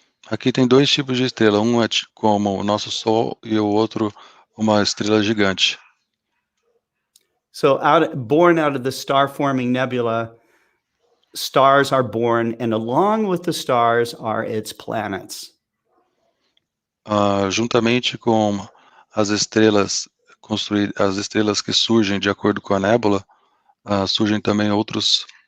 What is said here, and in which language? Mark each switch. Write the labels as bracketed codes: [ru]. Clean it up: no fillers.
[pt] Aqui tem dois tipos de estrela, um é como o nosso Sol e o outro uma estrela gigante. [en] So born out of the star-forming nebula, stars are born, and along with the stars are its planets. [pt] Juntamente com as estrelas as estrelas que surgem de acordo com a nébula, surgem também outros.